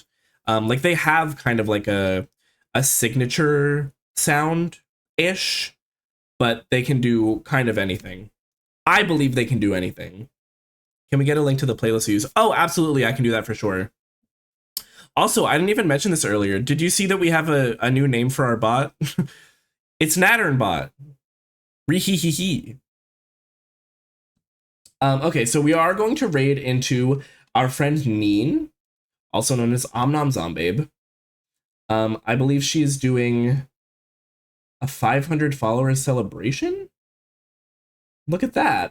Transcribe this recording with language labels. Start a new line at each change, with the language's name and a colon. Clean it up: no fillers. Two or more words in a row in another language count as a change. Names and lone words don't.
English: Like they have kind of like a signature sound-ish, but they can do kind of anything. I believe they can do anything. Can we get a link to the playlist we use? Oh, absolutely, I can do that for sure. Also, I didn't even mention this earlier. Did you see that we have a new name for our bot? It's Natternbot. Ree-hee-hee-hee. Okay, so we are going to raid into our friend Neen, also known as Omnom Zombabe. I believe she is doing a 500 followers celebration. Look at that.